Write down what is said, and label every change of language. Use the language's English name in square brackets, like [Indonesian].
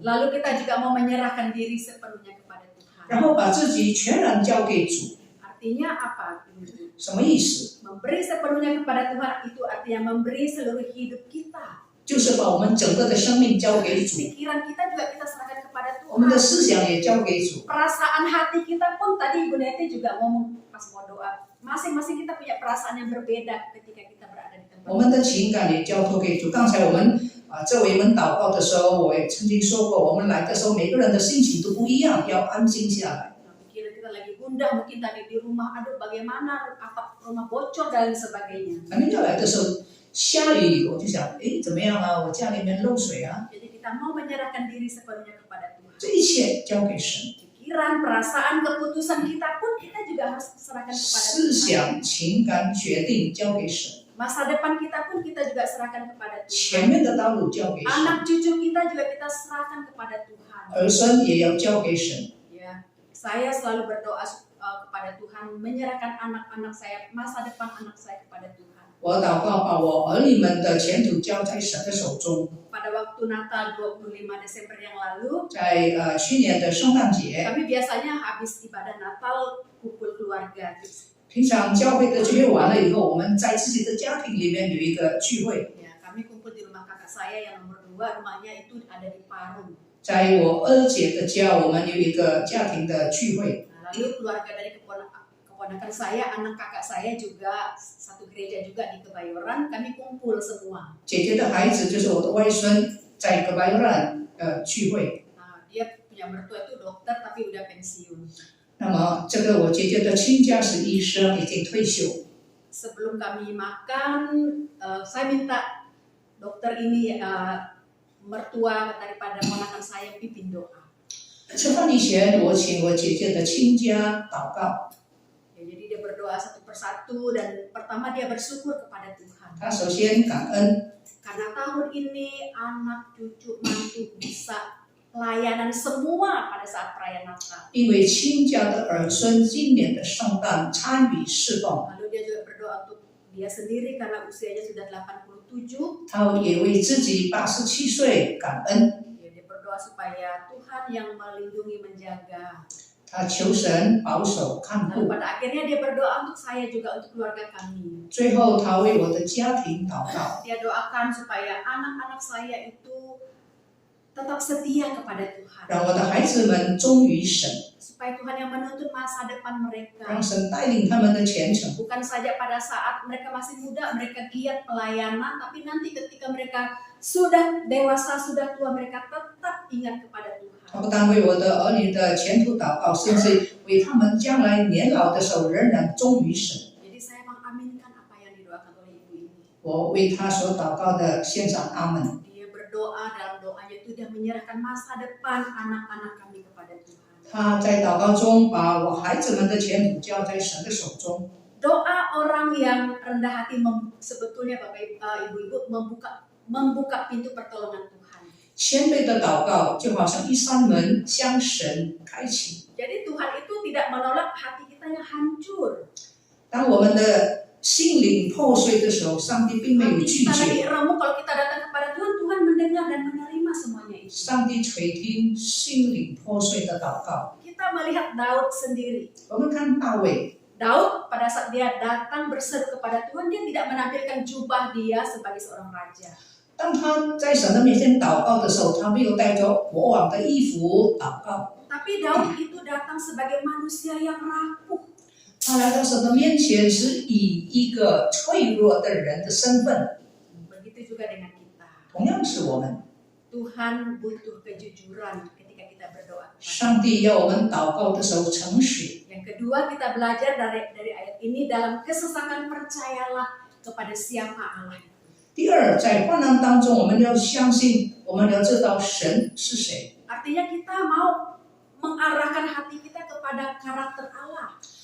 [Indonesian] Lalu kita juga mau menyerahkan diri sepenuhnya kepada Tuhan. [Chinese] 然后把自己全然交给主。 [Indonesian] Artinya apa? [Chinese] 什么意思？ [Indonesian] Memberi sepenuhnya kepada Tuhan itu artinya memberi seluruh hidup kita. [Chinese] 就是把我们整个的生命交给主， [Indonesian] Pikiran kita juga kita serahkan kepada [Chinese] 我们的 [Indonesian] Tuhan. [Chinese] 思想也交给主。 [Indonesian] Perasaan hati kita pun tadi Ibu Neti juga ngomong pas mau doa. Masing-masing kita punya perasaan yang berbeda ketika kita berada di tempat. [Chinese] 我们的情感也交托给主。刚才我们这位们祷告的时候，我也曾经说过，我们来的时候每个人的心情都不一样，要安静下来。 [Indonesian] Pikiran kita lagi gundah, mungkin tadi di rumah, aduh bagaimana atap rumah bocor dan sebagainya. [Chinese] 可能要来的时候下雨，我就想，诶，怎么样啊？我家里面漏水啊， [Indonesian] Jadi kita mau menyerahkan diri sepenuhnya kepada Tuhan. [Chinese] 这一切交给神。 [Indonesian] Pikiran, perasaan, keputusan kita pun kita juga harus serahkan kepada [Chinese] 思 [Indonesian] Tuhan. [Chinese] 想、情感、决定交给神， [Indonesian] Masa depan kita pun kita juga serahkan kepada [Chinese] 前 [Indonesian] Tuhan. [Chinese] 面的道路交给神， [Indonesian] Anak cucu kita juga kita serahkan kepada Tuhan. [Chinese] 儿孙也要交给神。 [Indonesian] Ya, saya selalu berdoa kepada Tuhan, menyerahkan anak-anak saya, masa depan anak saya kepada Tuhan. [Chinese] 我祷告，把我儿女们的前途交在神的手中。 [Indonesian] Pada waktu Natal 25 Desember yang lalu, [Chinese] 在去年的圣诞节， [Indonesian] kami biasanya habis ibadah Natal kumpul keluarga. [Chinese] 平常教会的聚会完了以后，我们在自己的家庭里面有一个聚会。 [Indonesian] Ya, kami kumpul di rumah kakak saya yang nomor 2, rumahnya itu ada di Parung. [Chinese] 在我二姐的家，我们有一个家庭的聚会。 [Indonesian] Nah, lalu keluarga dari keponakan saya, anak kakak saya juga satu gereja juga di Kebayoran, kami kumpul semua. [Chinese] 姐姐的孩子就是我的外孙，在格巴尤兰聚会。 [Indonesian] Nah, dia punya mertua itu dokter tapi udah pensiun. [Chinese] 那么这个我姐姐的亲家是医生，已经退休。 [Indonesian] Sebelum kami makan, saya minta dokter ini mertua daripada ponakan saya pimpin doa. [Chinese] 吃饭以前，我请我姐姐的亲家祷告。 [Indonesian] Ya, jadi dia berdoa satu persatu dan pertama dia bersyukur kepada Tuhan. [Chinese] 他首先感恩， [Indonesian] Karena tahun ini anak, cucu, mantu bisa pelayanan semua pada saat perayaan Natal. [Chinese] 因为亲家的儿孙今年的圣诞参与侍奉， [Indonesian] Lalu dia juga berdoa untuk dia sendiri karena usianya sudah 87. [Chinese] 他也为自己87岁感恩。 [Indonesian] Ya, dia berdoa supaya Tuhan yang melindungi, menjaga. [Chinese] 他求神保守看 [Indonesian] Lalu [Chinese] 顾， [Indonesian] pada akhirnya dia berdoa untuk saya juga untuk keluarga kami. [Chinese] 最后他为我的家庭祷告， [Indonesian] Dia doakan supaya anak-anak saya itu tetap setia kepada Tuhan. [Chinese] 让我的孩子们忠于神， [Indonesian] Supaya Tuhan yang menuntun masa depan mereka. [Chinese] 让神带领他们的前程。 [Indonesian] Bukan saja pada saat mereka masih muda, mereka giat pelayanan, tapi nanti ketika mereka sudah dewasa, sudah tua, mereka tetap ingat kepada Tuhan. [Chinese] 他不但为我的儿女的前途祷告，甚至为他们将来年老的时候仍然忠于神。 [Indonesian] Jadi saya mengaminkan apa yang didoakan oleh ibu ini. [Chinese] 我为他所祷告的献上阿门。 [Indonesian] Dia berdoa, dalam doanya itu dia menyerahkan masa depan anak-anak kami kepada Tuhan. [Chinese] 他在祷告中把我孩子们的前途交在神的手中。 [Indonesian] Doa orang yang rendah hati sebetulnya Bapak Ibu-ibu membuka pintu pertolongan Tuhan. [Chinese] 谦卑的祷告就好像一扇门向神开启。 [Indonesian] Jadi Tuhan itu tidak menolak hati kita yang hancur. [Chinese] 当我们的心灵破碎的时候，上帝并没有 [Indonesian] Hati [Chinese] 拒 [Indonesian] kita lagi [Chinese] 绝， [Indonesian] remuk, kalau kita datang kepada Tuhan, Tuhan mendengar dan menerima semuanya itu. [Chinese] 上帝垂听心灵破碎的祷告。 [Indonesian] Kita melihat Daud sendiri. [Chinese] 我们看大卫， [Indonesian] Daud pada saat dia datang berseru kepada Tuhan, dia tidak menampilkan jubah dia sebagai seorang raja. [Chinese] 当他在神的面前祷告的时候，他没有带着国王的衣服祷告， [Indonesian] Tapi Daud itu datang sebagai manusia yang rapuh. [Chinese] 他来到神的面前是以一个脆弱的人的身份。 [Indonesian] Begitu juga dengan kita. [Chinese] 同样是我们， [Indonesian] Tuhan butuh kejujuran ketika kita berdoa. [Chinese] 上帝要我们祷告的时候诚实。 [Indonesian] Yang kedua, kita belajar dari ayat ini, dalam kesesakan percayalah kepada siapa Allah. [Chinese] 第二，在患难当中，我们要相信，我们要知道神是谁。 [Indonesian] Artinya kita mau mengarahkan hati kita kepada karakter Allah.